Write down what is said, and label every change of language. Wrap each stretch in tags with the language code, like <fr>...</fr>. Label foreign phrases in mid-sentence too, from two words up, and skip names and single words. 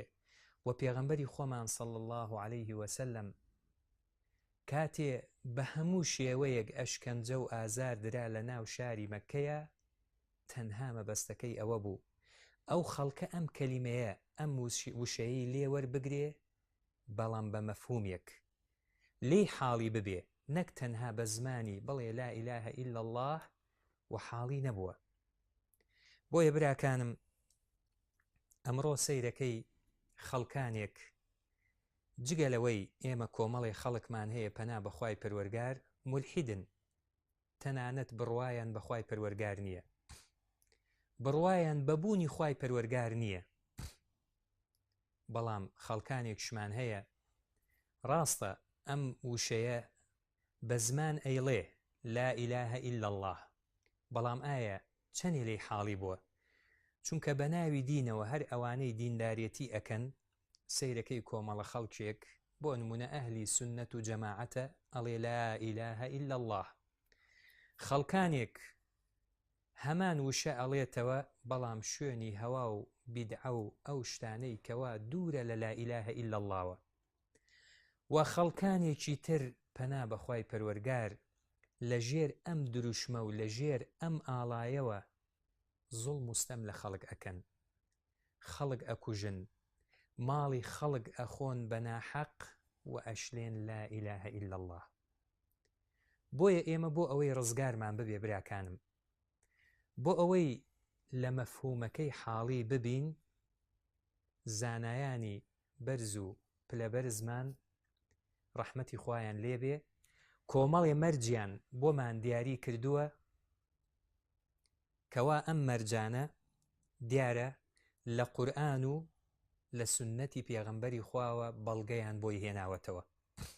<ckb>و پێغەمبەری خۆمان</ckb> <ar>صلی الله عليه وسلم</ar> <ckb>کاتێ بە هەموو شێوەیەک ئەشکەنجە و ئازار درا لە ناو شاری مەککەیە، تەنها مەبەستەکەی ئەوە بوو ئەو خەڵکە ئەم کەلیمەیە، ئەم وشەیەی لێ وەربگرێ، بەڵام بە مەفهومێک لێی حاڵی ببێ، نەک تەنها بە زمانی بڵێ</ckb> <ar>لا إله إلا الله</ar> <ckb>و حاڵی نەبووە. بۆیە براکانم، ئەمڕۆ سەیرەکەی خەڵکانێک جگە لەوەی ئێمە کۆمەڵی خەڵکمان هەیە پەنا بەخوای پەروەرگار مولحیدن، تەنانەت بڕوایان بەخوای پەروەرگار نییە، بڕوایان بەبوونی خوای پەروەرگار نییە. بەڵام خەڵکانێکشمان هەیە ڕاستە ئەم وشەیە بە زمان ئەیڵێ</ckb> <ar>لا إله إلا الله،</ar> <ckb>بەڵام ئایا چەندێ لێی حاڵی بووە؟ چونکە بە ناوی دینەوە هەر ئەوانەی دینداریەتی ئەکەن، سەیرەکەی کۆمەڵە خەڵکێک بۆ نمونە ئەهلی سنەت و جەماعەتە ئەڵێ</ckb> <ar>لا إله إلا الله.</ar> <ckb>خەڵکانێک هەمان وشە ئەڵێتەوە، بەڵام شوێنی هەوا و بیدعە و ئەو شتانەی کەوا دوورە لە</ckb> <ar>لا إله إلا اللهوە.</ar> <ckb>و خەڵکانێکی تر پەنا بەخوای پەروەرگار لە ژێر ئەم دروشمە و لە ژێر ئەم ئاڵایەوە زوڵم و ستەم لە خەڵک ئەکەن، خەڵک ئەکوژن، ماڵی خەڵک ئەخۆن بە ناحەق و ئەشلێن</ckb> <ar>لا إله إلا الله.</ar> <ckb>بۆیە ئێمە بۆ ئەوەی ڕزگارمان ببێ براکانم، بۆ ئەوەی لە مەفهومەکەی حاڵی ببین، زانایانی بەرز و پلەبەرزمان ڕەحمەتی خوایان لێبێ کۆمەڵێ مەرجیان بۆمان دیاری کردووە کەوا ئەم مەرجانە دیارە لە قورئان و لە سنەتی پێغەمبەری خواوە بەڵگەیان بۆی هێناوەتەوە.</ckb>